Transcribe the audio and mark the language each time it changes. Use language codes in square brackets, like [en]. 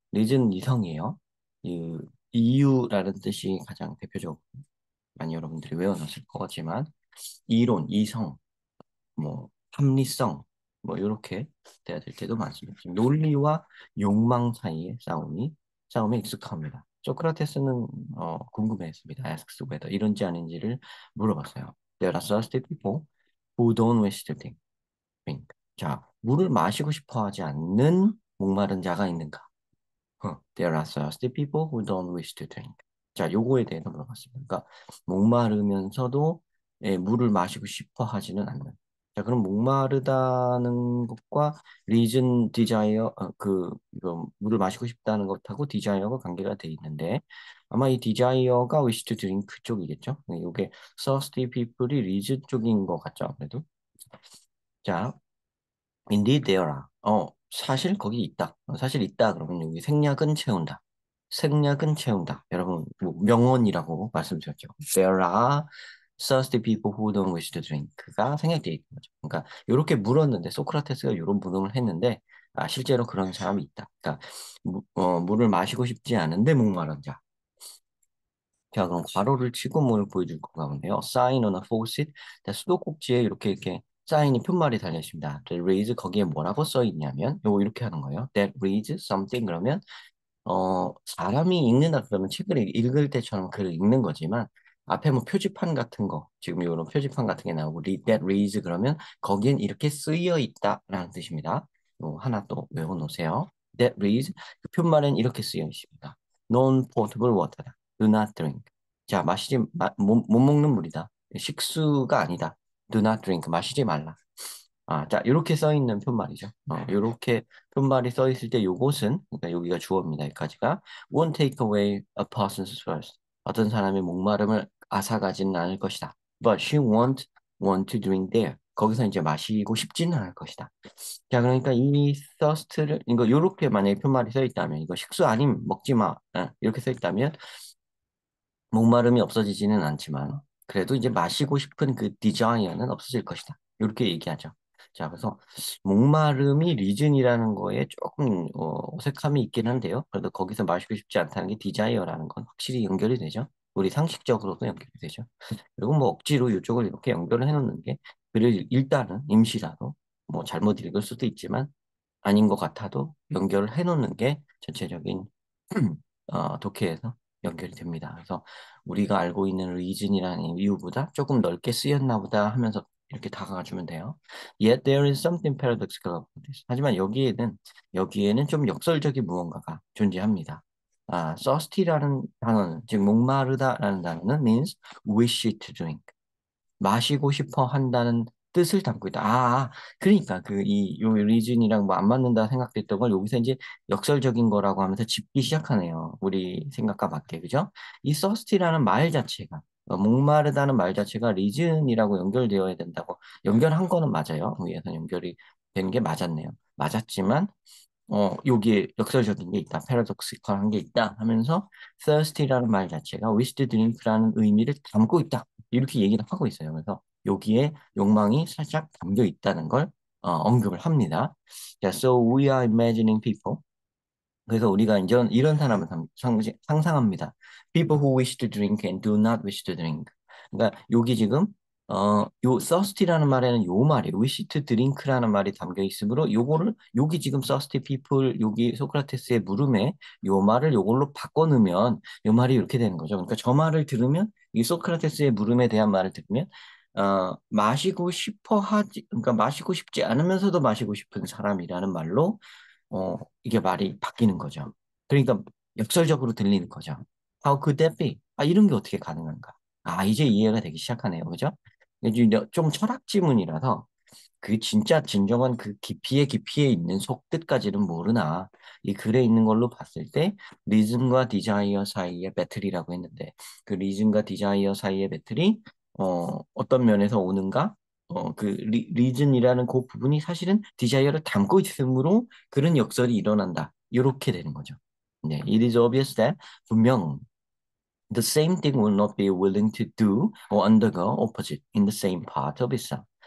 [ko] reason 이성이에요. 이 이유라는 뜻이 가장 대표적으로 많이 여러분들이 외워놨을 거지만 이론, 이성, 뭐 합리성, 뭐 이렇게 돼야 될 때도 많습니다. 지금 논리와 욕망 사이의 싸움에 익숙합니다. 소크라테스는 궁금해했습니다. [en] asks whether [ko] 이런지 아닌지를 물어봤어요. [en] There are thirsty people who don't wish to drink. [ko] 자, 물을 마시고 싶어 하지 않는 목마른 자가 있는가? [en] There are thirsty people who don't wish to drink. [ko] 자, 요거에 대해서 물어봤습니다. 그러니까 목마르면서도 물을 마시고 싶어 하지는 않는. 자, 그럼 목마르다는 것과 reason, desire, 이거 물을 마시고 싶다는 것하고 desire가 관계가 돼 있는데 아마 이 desire가 [en] wish to drink [ko] 쪽이겠죠? 이게 [en] thirsty people [ko] 이 reason 쪽인 것 같죠, 아무래도. 자, [en] indeed there are. [ko] 사실 거기 있다. 사실 있다 그러면 여기 생략은 채운다. 생략은 채운다. 여러분 뭐 명언이라고 말씀드렸죠. [en] There are thirsty people who don't wish to drink [ko] 가 생략되어 있는 거죠. 그러니까 이렇게 물었는데 소크라테스가 이런 물음을 했는데 실제로 그런 사람이 있다. 그러니까 물을 마시고 싶지 않은데 목마른 자. 자, 그럼 괄호를 치고 뭘 보여줄 건가 본데요. [en] Sign on a faucet. [ko] 자, 수도꼭지에 이렇게 사인이 편말이 달려 있습니다. [en] That reads [ko] 거기에 뭐라고 써 있냐면 요거 이렇게 하는 거예요. [en] That reads something [ko] 그러면 사람이 읽는다 그러면 책을 읽을 때처럼 글을 읽는 거지만 앞에 뭐 표지판 같은 거 지금 이런 표지판 같은 게 나오고 [en] that reads [ko] 그러면 거기엔 이렇게 쓰여 있다라는 뜻입니다. 요 하나 또 외워 놓으세요. [en] That reads [ko] 그 편말엔 이렇게 쓰여 있습니다. [en] Non-potable water다. Do not drink. [ko] 자, 못 먹는 물이다. 식수가 아니다. [en] Do not drink. [ko] 마시지 말라. 자, 이렇게 써 있는 편말이죠. 이렇게 편말이 써 있을 때 요것은, 그러니까 여기가 주어입니다. 여기까지가 [en] won't take away a person's thirst. [ko] 어떤 사람의 목마름을 앗아가지는 않을 것이다. [en] But she won't want to drink there. [ko] 거기서 이제 마시고 싶지는 않을 것이다. 자, 그러니까 이 thirst를, 이거 요렇게 만약에 편말이 써 있다면, 이거 식수 아님 먹지 마. 이렇게 써 있다면, 목마름이 없어지지는 않지만 그래도 이제 마시고 싶은 그 디자이어는 없어질 것이다. 이렇게 얘기하죠. 자, 그래서 목마름이 리즌이라는 거에 조금 어색함이 있긴 한데요. 그래도 거기서 마시고 싶지 않다는 게 디자이어라는 건 확실히 연결이 되죠. 우리 상식적으로도 연결이 되죠. 그리고 뭐 억지로 이쪽을 이렇게 연결을 해놓는 게 글을 읽다는 임시라도 뭐 잘못 읽을 수도 있지만 아닌 것 같아도 연결을 해놓는 게 전체적인 독해에서 연결이 됩니다. 그래서 우리가 알고 있는 reason이라는 이유보다 조금 넓게 쓰였나 보다 하면서 이렇게 다가가 주면 돼요. [en] Yet there is something paradoxical about this. [ko] 하지만 여기에는 좀 역설적인 무언가가 존재합니다. thirsty라는 단어는, 즉 목마르다라는 단어는 [en] means wish to drink. [ko] 마시고 싶어 한다는 뜻을 담고 있다. 그러니까 요 리즌이랑 뭐 안 맞는다 생각됐던 걸 여기서 이제 역설적인 거라고 하면서 짚기 시작하네요. 우리 생각과 맞게, 그죠? 이 thirsty라는 말 자체가 목마르다는 말 자체가 리즌이라고 연결되어야 된다고 연결한 거는 맞아요. 위에서 연결이 된 게 맞았네요. 맞았지만 여기에 역설적인 게 있다, 패러독시컬한 게 있다 하면서 thirsty라는 말 자체가 [en] wish to drink [ko] 라는 의미를 담고 있다. 이렇게 얘기를 하고 있어요. 그래서 여기에 욕망이 살짝 담겨 있다는 걸 언급을 합니다. [en] 자, so we are imagining people. [ko] 그래서 우리가 이제 이런 사람을 상상합니다. [en] People who wish to drink and do not wish to drink. [ko] 그러니까 여기 지금 요 thirsty라는 말에는 요 말이 [en] wish to drink [ko] 라는 말이 담겨 있으므로 요거를 여기 지금 [en] thirsty people [ko] 여기 소크라테스의 물음에 요 말을 요걸로 바꿔 넣으면 요 말이 이렇게 되는 거죠. 그러니까 저 말을 들으면 이 소크라테스의 물음에 대한 말을 들으면 마시고 싶어 하지 그러니까 마시고 싶지 않으면서도 마시고 싶은 사람이라는 말로 이게 말이 바뀌는 거죠. 그러니까 역설적으로 들리는 거죠. [en] How could that be? [ko] 이런 게 어떻게 가능한가? 이제 이해가 되기 시작하네요. 그죠? 이제 좀 철학 지문이라서 그 진짜 진정한 그 깊이의 깊이에 있는 속뜻까지는 모르나 이 글에 있는 걸로 봤을 때 리즘과 디자이어 사이의 배틀이라고 했는데 그 리즘과 디자이어 사이의 배틀이 어떤 면에서 오는가? 리즌이라는 그 부분이 사실은 디자이어를 담고 있으므로 그런 역설이 일어난다. 이렇게 되는 거죠. 네, [en] it is obvious that [ko] 분명 [en] the same thing will not be willing to do or undergo opposite in the same part of itself.